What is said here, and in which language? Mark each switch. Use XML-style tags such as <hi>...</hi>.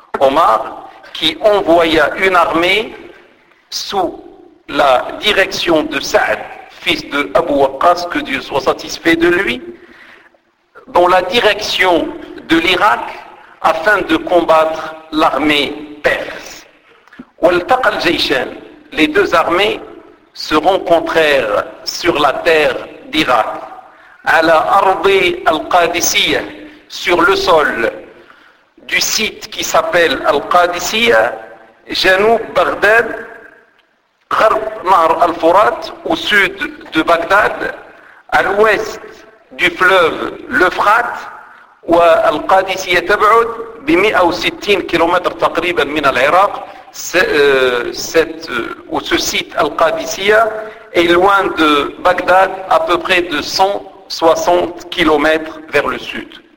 <fr>Omar, qui envoya une armée sous la direction de Sa'd, fils de Abu Waqqas, que Dieu soit satisfait de lui, dans la direction de l'Irak afin de combattre l'armée perse.</fr> <ar>والتقى الجيشان,</ar> <fr>les deux armées se rencontrèrent sur la terre d'Irak.</fr> <ar>على أرض القادسية,</ar> <fr>sur le sol du site qui s'appelle</fr> <ar>القادسية, جنوب بغداد, غرب نهر الفرات,</ar> <fr>au sud de Bagdad, à l'ouest du fleuve l'Euphrate,</fr> <ar>و القادسية تبعد ب 160 كيلومتر تقريبا من العراق.</ar> <fr>Ce site Al-Qadisiyya est loin de Bagdad à peu près de 160 km vers le sud.</fr>